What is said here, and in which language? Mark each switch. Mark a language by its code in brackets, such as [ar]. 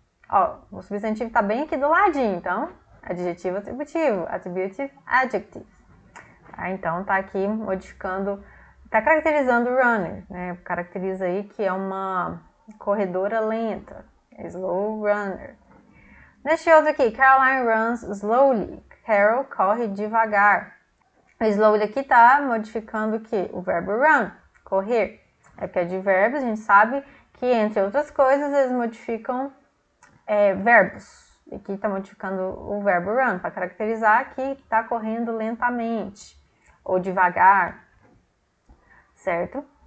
[pt] Ó, o substantivo está bem aqui do ladinho, então, adjetivo atributivo, attributive adjective. Então, está aqui modificando, está caracterizando o runner, né? Caracteriza aí que é uma corredora lenta, slow runner. Neste outro aqui, [en] Caroline runs slowly. [pt] Carol corre devagar. O slowly aqui está modificando o que? O verbo run, correr. É que advérbios, a gente sabe que, entre outras coisas, eles modificam verbos. Aqui está modificando o verbo run para caracterizar que está correndo lentamente ou devagar, certo?